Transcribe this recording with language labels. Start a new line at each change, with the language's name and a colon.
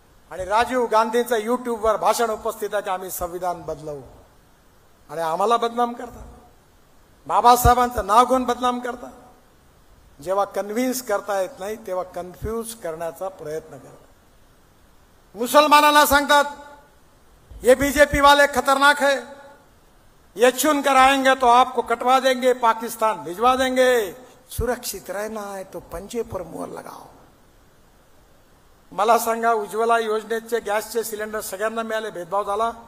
Marathi: आणि राजीव गांधींचं युट्यूबवर भाषण उपस्थित आहे की आम्ही संविधान बदलवू आणि आम्हाला बदनाम करतात. बाबासाहेबांचं नाव घेऊन बदनाम करतात. जेव्हा कन्व्हिन्स करता येत नाही तेव्हा कन्फ्यूज करण्याचा प्रयत्न करतात. मुसलमानांना सांगतात
Hindi: ये बीजेपी वाले खतरनाक है, ये चुनकर आएंगे तो आपको कटवा देंगे, पाकिस्तान भिजवा देंगे, सुरक्षित रहना है तो पंजे पर मोहर लगाओ.
Marathi: मला सांगा, उज्ज्वला योजनेचे गॅसचे सिलेंडर सगळ्यांना मिळाले, भेदभाव झाला?